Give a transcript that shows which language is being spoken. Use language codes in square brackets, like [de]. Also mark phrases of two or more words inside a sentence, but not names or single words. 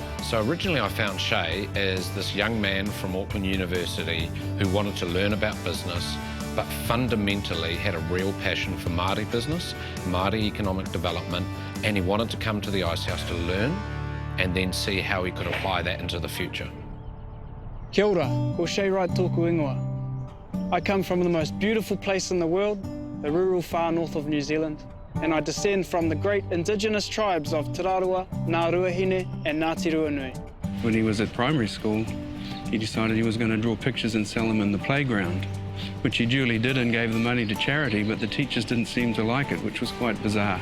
[en] So originally I found Shay as this young man from Auckland University who wanted to learn about business, but fundamentally had a real passion for Maori business, Maori economic development, and he wanted to come to the Ice House to learn and then see how he could apply that into the future. [mi] Kia ora, ko Shay Wright tōku ingoa. [en] I come from the most beautiful place in the world, the rural far north of New Zealand, and I descend from the great Indigenous tribes of Te Rārua, Ngā Ruahine and Ngāti Ruanui. When he was at primary school, he decided he was going to draw pictures and sell them in the playground, which he duly did and gave the money to charity, but the teachers didn't seem to like it, which was quite bizarre.